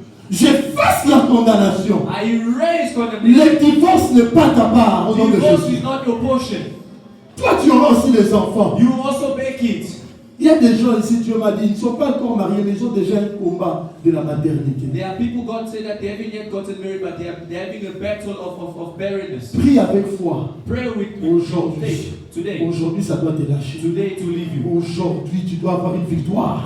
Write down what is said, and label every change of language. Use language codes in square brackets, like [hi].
[fr] J'efface la condamnation. [en] I erase condemnation. [fr] Le divorce n'est pas ta part au nom de [en] Divorce [fr] Jésus. [en] is not your portion. [fr] Toi, tu auras aussi des enfants. [en] You will also bear kids. [fr] Il y a des gens ici, Dieu m'a dit, ils ne sont pas encore mariés, mais ils ont déjà un combat de la maternité. [en] There are people God said that they haven't yet gotten married, but they're having a battle of barrenness. [fr] Prie avec foi. [en] Pray with [fr] Aujourd'hui, [en] faith. Today. [fr] aujourd'hui, ça doit te lâcher. [en] Today to leave you. [fr] Aujourd'hui, tu dois avoir une victoire.